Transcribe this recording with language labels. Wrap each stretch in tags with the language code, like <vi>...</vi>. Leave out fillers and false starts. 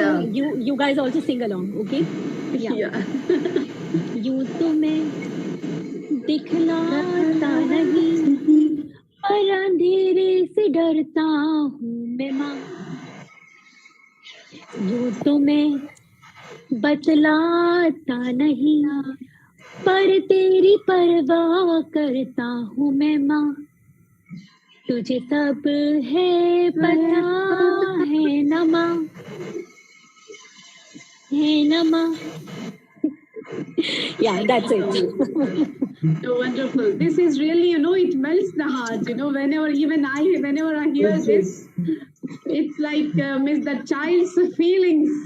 <en>so you guys also sing along, okay? Yeah.</en> <hi>यूं तो मैं दिखलाता नहीं पर अंधेरे से डरता हूँ मैं माँ यूं तो मैं बतलाता नहीं पर तेरी परवाह करता हूँ मैं माँ तुझे सब है पता है न माँ है न माँ</hi> <en>yeah, that's it. So wonderful. This is really, it melts the heart. Whenever I hear this, it's like miss the child's feelings.</en>